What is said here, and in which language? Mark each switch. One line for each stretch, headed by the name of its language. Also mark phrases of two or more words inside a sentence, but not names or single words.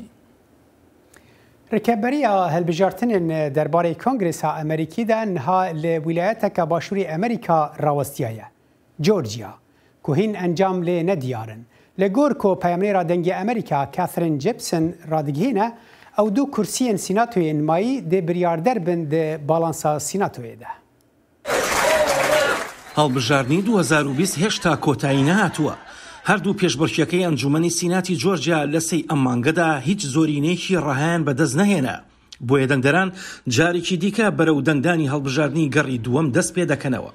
Kurdish: ڕێکەبەریە هەڵبژارتنên دەربارەی کۆنگرێسا ئەمریکیدا نها لە ویلایەتێکە باشووری ئەمریکا ڕاوەستیایە. جۆرجیا کو هین ئەنجام لێ نەدیارن. لە گۆر کۆ پەیامنێرا دەنگی ئەمریکا کاترین جیپسن ڕادگهێنە ئەو دوو کورسیên سیناتۆیê نمایî dê biryarder bin di balansa sînatoyê de.
Central Kurdish: هەڵبژاردننی 2020 هێشتا کۆتایی نەهاتووە. هەردوو پێشبڕکێکەی ئەنجومەنی سیناتی جۆرجیا لە سەی ئەم مانگەدا هیچ زۆرینەیەکی ڕەهایان بەدەست نەهێنا. بۆیە دەنگدەران جارێکی دیکە بەرەو دەنگدانی هەڵبژاردننی گەڕی دووەم دەست پێ دەکەنەوە.